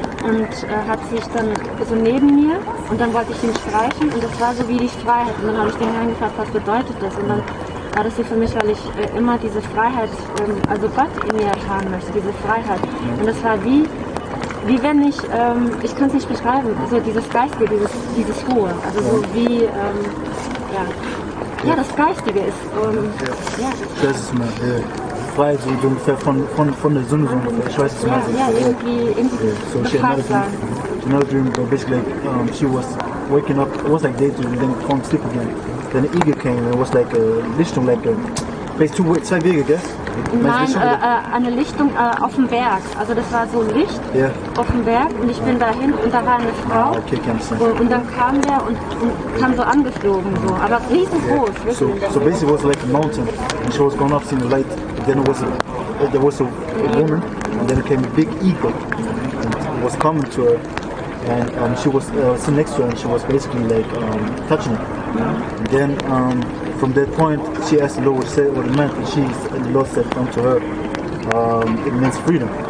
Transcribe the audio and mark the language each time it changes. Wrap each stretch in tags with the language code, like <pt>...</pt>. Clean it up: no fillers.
<de>und hat sich dann so neben mir und dann wollte ich ihn streichen und das war so wie die Freiheit und dann habe ich den Herrn gefragt, was bedeutet das und dann war das so für mich, weil ich immer diese Freiheit, also Gott in mir haben möchte, diese Freiheit und das war wie wenn ich kann es nicht beschreiben, so dieses Geistige, dieses Hohe, also so wie, ja, das Geistige ist, ja. Das ist mal frei, so ungefähr von der Sonne, so ungefähr, ich weiß es nicht. Ja, irgendwie so befreit sein.</de> <en>Another dream, basically, she was waking up, it was like daydream, and then falling asleep again. Then an eagle came, and it was like a Lichtung, like a,</en> <de>zwei Wege, gell? Nein, eine Lichtung auf dem Berg. Also das war so Licht auf dem Berg und ich bin dahin und da war eine Frau und dann kam der und kam so angeflogen, so, aber riesengroß.</de> <en>So basically it was like a mountain and she was going up seeing the light, and then there was a woman and then it came a big eagle and was coming to her and she was sitting next to her and she was basically like touching her. And then from that point, she asked the Lord what it meant, and the Lord said unto her, it means freedom.</en>